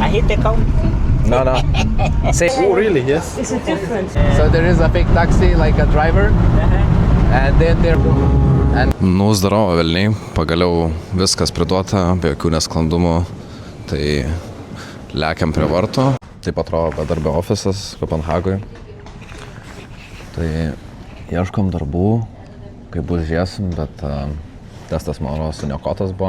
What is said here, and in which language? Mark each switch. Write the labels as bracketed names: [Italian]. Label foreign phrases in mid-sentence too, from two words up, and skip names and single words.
[English] hit the comb. No. Oh, really? Yes. It's a difference. So there is a fake taxi, like a driver, and then there... [Lithuanian] Nu, zdarova velniai, pagaliau viskas priduota, be jokių nesklandumų, tai lekiam prie vartų. Taip atrodo bedarbio ofisas Kopenhagoj. Tai ieškom darbų, kai bus žiūrėsim, bet testas mano suniokotas buvo.